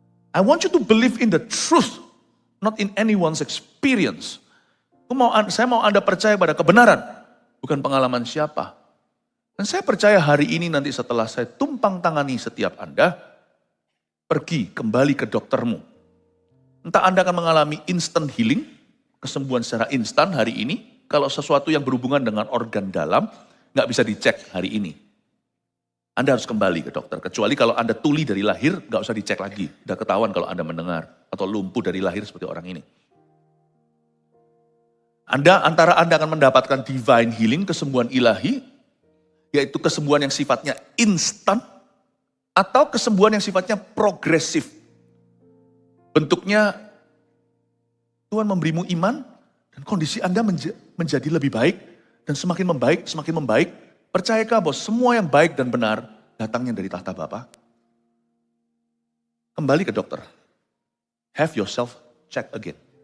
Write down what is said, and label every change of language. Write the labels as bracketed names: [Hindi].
[English] I want you to believe in the truth. Not in anyone's experience. [Indonesian] Saya mau Anda percaya pada kebenaran. Bukan pengalaman siapa. Dan saya percaya hari ini nanti setelah saya tumpang tangani setiap Anda. Pergi kembali ke doktermu. Entah Anda akan mengalami instant healing. Kesembuhan secara instan hari ini, kalau sesuatu yang berhubungan dengan organ dalam, nggak bisa dicek hari ini. Anda harus kembali ke dokter. Kecuali kalau Anda tuli dari lahir, gak usah dicek lagi. Udah ketahuan kalau Anda mendengar. Atau lumpuh dari lahir seperti orang ini. Antara Anda akan mendapatkan divine healing, kesembuhan ilahi, yaitu kesembuhan yang sifatnya instan, atau kesembuhan yang sifatnya progresif. Bentuknya, Tuhan memberimu iman, dan kondisi Anda menjadi lebih baik, dan semakin membaik. Percayakah bahwa semua yang baik dan benar datangnya dari tahta Bapa? Kembali ke dokter. [English] Have yourself check again.